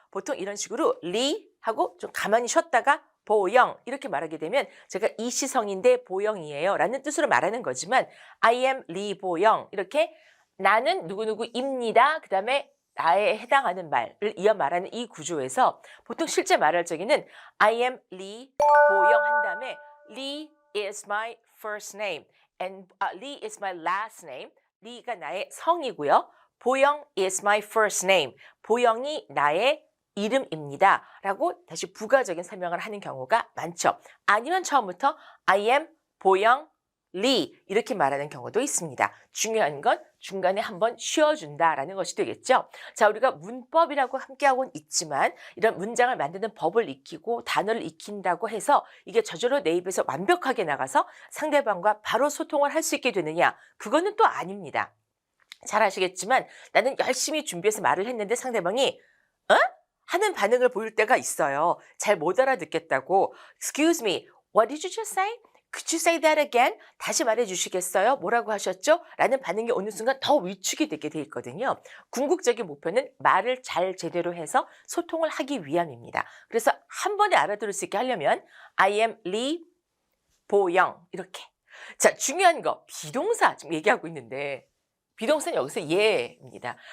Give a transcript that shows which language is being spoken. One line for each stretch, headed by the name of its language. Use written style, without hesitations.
Korean: 보통 이런 식으로 리 하고 좀 가만히 쉬었다가 보영 이렇게 말하게 되면 제가 이시성인데 보영이에요 라는 뜻으로 말하는 거지만
English: I am 리보영
Korean: 이렇게 나는 누구누구입니다. 그 다음에 나에 해당하는 말을 이어 말하는 이 구조에서 보통 실제 말할 적에는
English: I am 리 보영
Korean: 한 다음에
English: 리 is my first name and 리 is my last name.
Korean: 리가 나의 성이고요.
English: 보영 is my first name.
Korean: 보영이 나의 이름입니다. 라고 다시 부가적인 설명을 하는 경우가 많죠. 아니면 처음부터
English: I am 보영 리
Korean: 이렇게 말하는 경우도 있습니다. 중요한 건 중간에 한번 쉬어준다라는 것이 되겠죠. 자, 우리가 문법이라고 함께하고는 있지만 이런 문장을 만드는 법을 익히고 단어를 익힌다고 해서 이게 저절로 내 입에서 완벽하게 나가서 상대방과 바로 소통을 할 수 있게 되느냐? 그거는 또 아닙니다. 잘 아시겠지만 나는 열심히 준비해서 말을 했는데 상대방이 어? 하는 반응을 보일 때가 있어요. 잘 못 알아듣겠다고.
English: Excuse me, what did you just say? Could you say that again?
Korean: 다시 말해 주시겠어요? 뭐라고 하셨죠? 라는 반응이 오는 순간 더 위축이 되게 돼 있거든요. 궁극적인 목표는 말을 잘 제대로 해서 소통을 하기 위함입니다. 그래서 한 번에 알아들을 수 있게 하려면
English: I am 리 보영
Korean: 이렇게. 자, 중요한 거 비동사 지금 얘기하고 있는데 비동사는 여기서 예입니다.